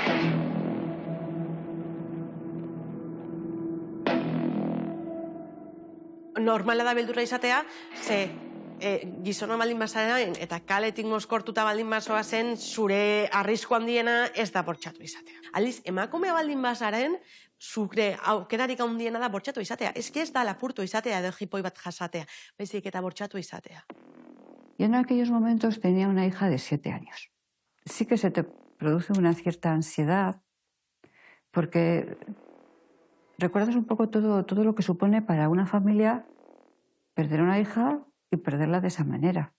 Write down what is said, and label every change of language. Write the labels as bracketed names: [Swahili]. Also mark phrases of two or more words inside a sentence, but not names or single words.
[Basque] Normala da beldurra izatea, ze gizona baldin bazaren eta kaletik mozkortuta baldin bazoa zen, zure arrisku handiena ez da bortxatu izatea. Aldiz, emakume baldin bazaren, zure aukerarik handiena da bortxatu izatea. Ez da lapurtu izatea edo jipoi bat jasatea, baizik eta bortxatu izatea. [Spanish] Yo en aquellos momentos tenía una hija de 7 años. Sí que se te produce una cierta ansiedad, porque recuerdas un poco todo lo que supone para una familia perder a una hija y perderla de esa manera.